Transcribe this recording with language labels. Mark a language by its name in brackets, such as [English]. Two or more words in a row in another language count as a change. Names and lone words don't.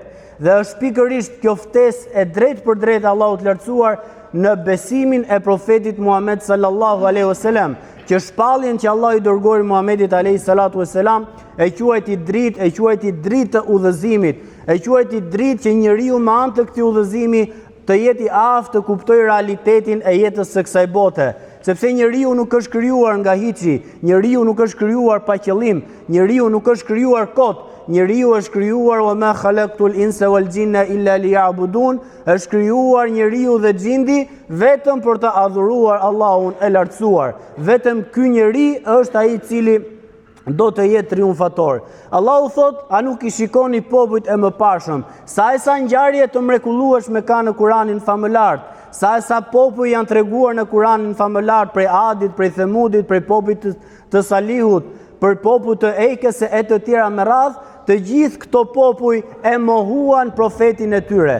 [Albanian] Dhe është pikërisht kjo ftesë e drejtë për drejtë Allahut të lartësuar në besimin e profetit Muhammed [Arabic] صلى الله عليه وسلم, [Albanian] që shpalljen që Allah i dërgoi Muhammedit [Arabic] عليه الصلاة والسلام [Albanian] e quajti dritë të udhëzimit, e quajti dritë që njeriu me anë të këtij udhëzimi të jetë i aftë të kuptojë realitetin e jetës së kësaj bote. Sepse njeriu nuk është krijuar nga hiçi, njeriu nuk është krijuar pa qëllim, njeriu nuk është krijuar kot, njeriu është krijuar [Arabic] وما خلقت الإنس والجن إلا ليعبدون, [Albanian] është krijuar njeriu dhe xhindi vetëm për të adhuruar Allahun e lartësuar. Vetëm ky njeri është ai i cili do të jetë triumfator. Allahu thot: a nuk i shikoni popujt e mëparshëm, sa e sa ngjarje të mrekullueshme ka në Kur'anin famëlar, sa e sa popull janë treguar në Kur'anin famëlar, prej Adit, prej Themudit, prej popujt të Salihut, për popull të Ejkës e të tjera me radhë, të gjithë këto popuj e mohuan profetin e tyre.